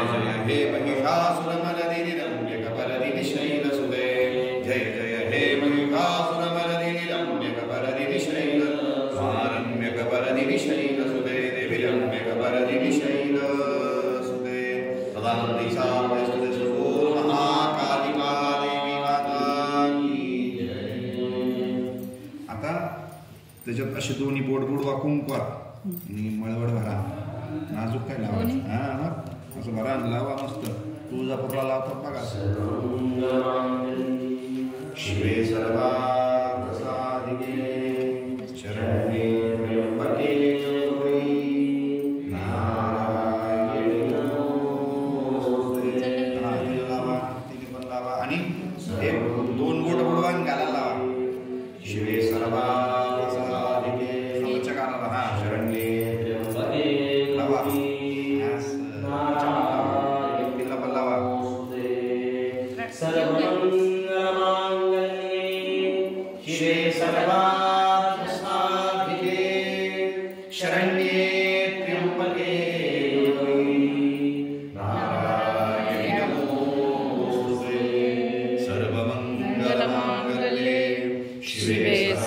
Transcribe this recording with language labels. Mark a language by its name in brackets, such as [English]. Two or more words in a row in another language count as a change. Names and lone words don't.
[Sanskrit] जय हे महिषासुरमर्दिनि रम्यकपरदिनि शैलसुते जय जय हे महिषासुरमर्दिनि रम्यकपरदिनि रम्यकपरदिनि शैलसुते देवी रम्यकपरदिनि शैलसुते तदानन्दी सामस्तुते महाकालिका देवी [Hindi] माता की जय। [Marathi] आता त्याच्यात असे दोन्ही बोट बुडवा कुंकवात आणि मळवड भरा नाजूक काय लावायचं हा मग असं भरा लावा मस्त तुळजापूरला लावतात बघा [Sanskrit] शिवे सर्वार्थसाधिके शरण्ये त्र्यंबके गौरी नारायणी नमोस्तुते [Marathi] हा तिला लावा तिने पण लावा आणि एक दोन बोट बुडवा आणि गाला लावा [Sanskrit] शिवे सर्वार्थसाधिके [Marathi] समोरच्या कानाला हा [Sanskrit] शरण्ये त्र्यंबके [Marathi] लावा तिला पण लावा [Sanskrit] शिवे सर्वार्थसाधिके शरण्ये त्र्यंबके गौरी नारायणी नमोस्तुते सर्वमंगलमांगल्ये शिवे